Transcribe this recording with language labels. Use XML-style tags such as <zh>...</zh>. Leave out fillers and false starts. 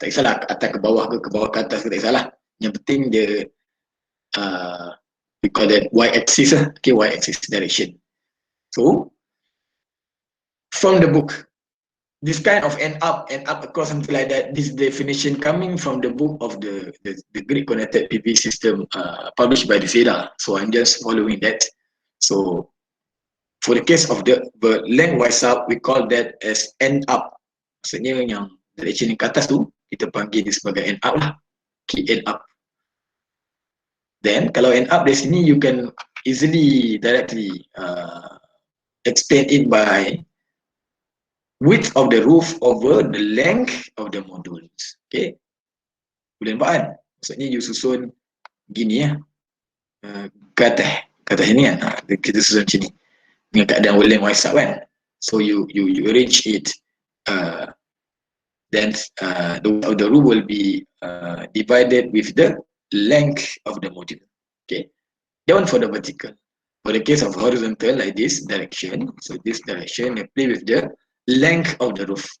<ms>Tak kisahlah ke atas ke bawah ke atas ke, tak kisahlah. Yang penting dia</ms> <en>we call that y-axis, okay, y-axis direction. So from the book, this kind of end up across, something like that, this definition coming from the book of the grid connected PV system published by the SEDA. So I'm just following that. So for the case of the lengthwise up, we call that as end up.</en> <ms>Maksudnya yang direction yang ke atas tu, kita panggil dia sebagai end up lah. Okay, end up.</ms> <en>Then</en> <ms>kalau</ms> <en>end up</en> <ms>dari sini,</ms> <en>you can easily directly extend it by width of the roof over the length of the modules.</en> <ms>Okay, boleh nampak kan? Maksudnya you susun gini ke atas ini kan, kita susun macam ni dengan keadaan lengthwise up kan.</ms> <en>So you arrange it, then the roof will be divided with the length of the module. Okay, that one for the vertical. For the case of horizontal, like this direction, so this direction, they play with the length of the roof.</en>